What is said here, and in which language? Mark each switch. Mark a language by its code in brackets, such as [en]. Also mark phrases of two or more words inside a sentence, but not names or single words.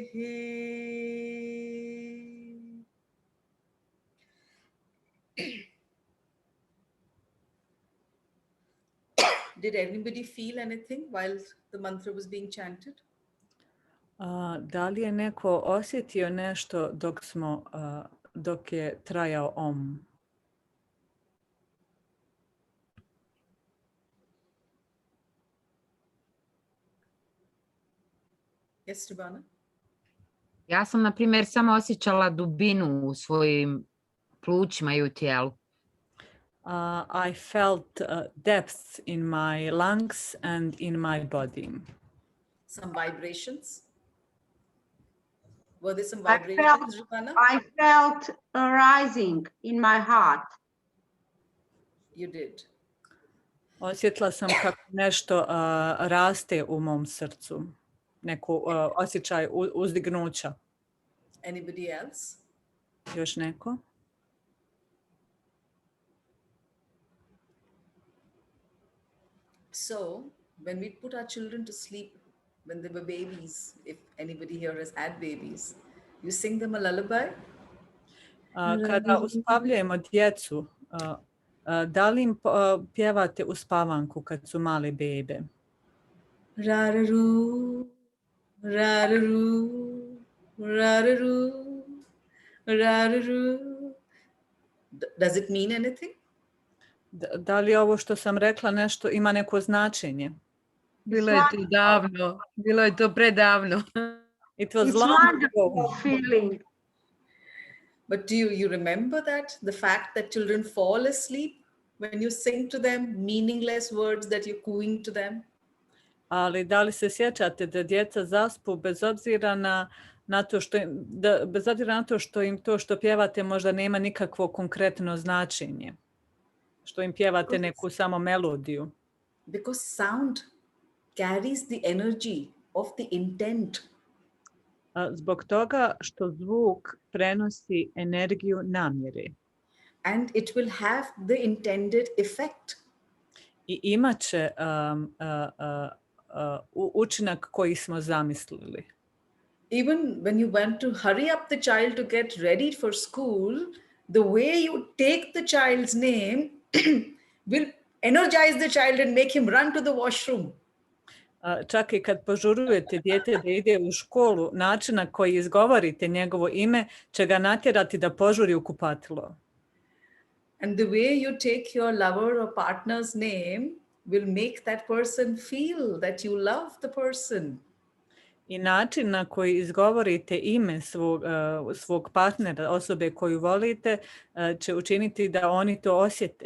[en] Did anybody feel anything while the mantra was being chanted? [bs] Da li je neko osjetio nešto dok je trajao om? [en] Yes, Rubana? [bs] Ja sam, na primjer, samo osjećala dubinu u svojim plućima i u tijelu. [en] I felt depth in my lungs and in my body. Some vibrations? Were there some I vibrations, Rubana? I felt a rising in my heart. You did. [bs] Osjetila sam kako nešto raste u mom srcu. Neku osjećaj uzdignuća. [en] Anybody else? [bs] Još neko? [en] So, when we put our children to sleep, when they were babies, if anybody here has had babies, you sing them a lullaby? [bs] Kada uspavljujemo djecu, da li im pjevate uspavanku kad su male bebe? Rararu, rararu, rararu, rararu. [en] Does it mean anything? [bs] Da li ovo što sam rekla nešto ima neko značenje? Bilo je to davno, bilo je to predavno. [en] It was It's long wonderful ago. feeling. But do you remember that? The fact that children fall asleep when you sing to them meaningless words that you're cooing to them? [bs] Ali da li se sjećate da djeca zaspu bez obzira na to što im to što pjevate možda nema nikakvo konkretno značenje? Što im pjevate neku samo melodiju? [en] Because sound carries the energy of the intent. [bs] Zbog toga što zvuk prenosi energiju namjere. [en] And it will have the intended effect. [bs] I imat će učinak koji smo zamislili. [en] Even when you want to hurry up the child to get ready for school, the way you take the child's name will energize the child and make him run to the washroom. [bs] Čak i kad požurujete dijete da ide u školu, način na koji izgovorite njegovo ime će ga natjerati da požuri u kupatilo. [en] And the way you take your lover or partner's name will make that person feel that you love the person. [bs] I način na koji izgovorite ime svog partnera, osobe koju volite, će učiniti da oni to osjete.